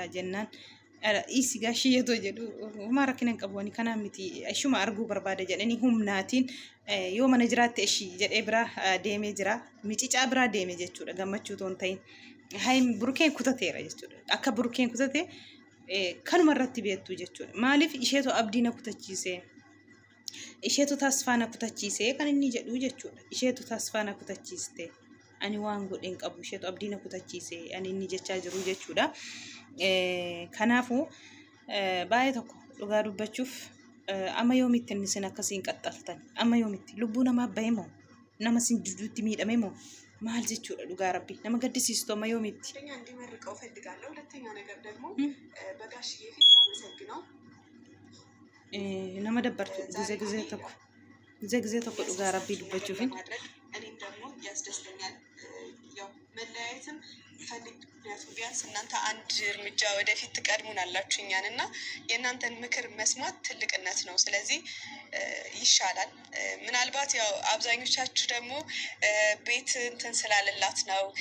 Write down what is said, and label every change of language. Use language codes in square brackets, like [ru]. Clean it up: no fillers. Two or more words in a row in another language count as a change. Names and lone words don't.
[om] jennaan isi gaashiyyeetoo jedhu homaa rakkina hin qabu kanaan miti ishuma arguu barbaada jedhanii humnaatiin yoo mana jiraatte ishii jedhee biraa deemee jira micicaa biraa deeme jechuudha gammachuu toon ta'in burukeen kutateera jechuudha akka burukeen kutate kanuma irratti beektu jechuudha maaliif isheetu abdii na kutachiisee isheetu tasfaa na kutachiisee kan inni jedhu jechuudha isheetu tasfaa na kutachiiste ani waan godheen qabu isheetu abdii na kutachiisee ani inni jechaa jiru jechuudha. Kanaafuu baay'ee tokko dhugaa dubbachuuf amma yoomitti inni sin akkasiin qaxxaltan amma yoomitti lubbuu namaa bahe moo nama sin duduutti miidhame moo maal jechuudha dhugaa rabbii nama gaddisiistu amma yoomitti. [am] እንዲመርቀው ፈልጋለሁ። ሁለተኛ ነገር ደግሞ በጋሽዬ ፊት ላመሰግነው [om] nama dabbartu ጊዜ tokko dhugaa rabbii dubbachuufin [am] እኔም ደግሞ ያስደስተኛል። ያው መለያየትም ፈልግ ምክንያቱም ቢያንስ እናንተ አንድ እርምጃ ወደፊት ትቀድሙናላችሁ እኛን እና የእናንተን ምክር መስማት ትልቅነት ነው። ስለዚህ ይሻላል። ምናልባት ያው አብዛኞቻችሁ ደግሞ ቤት እንትን ስላለላት ነው